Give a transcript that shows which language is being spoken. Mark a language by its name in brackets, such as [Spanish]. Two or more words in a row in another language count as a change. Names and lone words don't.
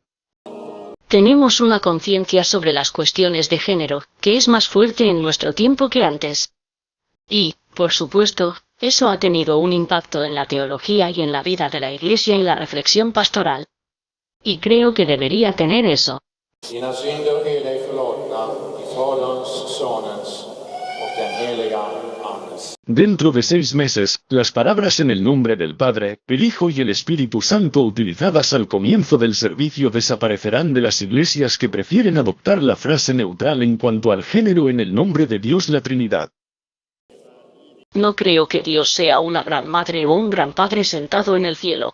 [Spanish] Tenemos una conciencia sobre las cuestiones de género, que es más fuerte en nuestro tiempo que antes. Y, por supuesto, eso ha tenido un impacto en la teología y en la vida de la Iglesia y la reflexión pastoral. Y creo que debería tener eso. [Swedish] Dina synder är dig förlåtna i Faderns, Sonens och den heliga Andes. [Spanish] Dentro de 6 meses, las palabras en el nombre del Padre, el Hijo y el Espíritu Santo utilizadas al comienzo del servicio desaparecerán de las iglesias que prefieren adoptar la frase neutral en cuanto al género en el nombre de Dios la Trinidad. No creo que Dios sea una gran madre o un gran padre sentado en el cielo.